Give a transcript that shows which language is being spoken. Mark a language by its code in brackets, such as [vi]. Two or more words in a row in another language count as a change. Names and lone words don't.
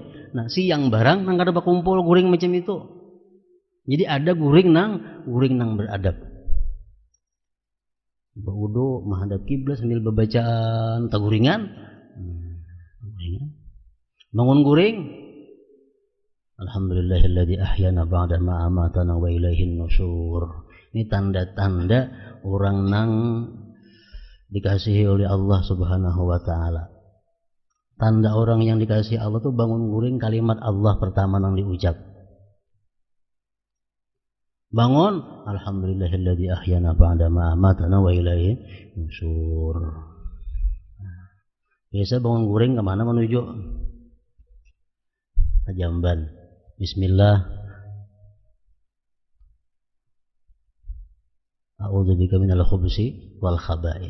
[bjn] Nah, siang barang nang kada bakumpul guring macam itu. Jadi ada guring nang beradab. Berwudu menghadap kiblat sambil bacaan taguringan. Bangun guring. [ar] الحمد لله الذي أحيانا بعد ما أماتنا وإليه النشور. [bjn] Ini tanda-tanda orang nang dikasihi oleh Allah [ar] سبحانه وتعالى. [bjn] Tanda orang yang dikasihi Allah tuh bangun guring kalimat Allah pertama nang diucap. [ar] Bangun, الحمد لله الذي أحيانا بعد ما أماتنا وإليه النشور. [bjn] Biasa bangun guring kemana menuju? Ke jamban. Bismillah. [ar] أعوذ بك من الخبث والخبائث.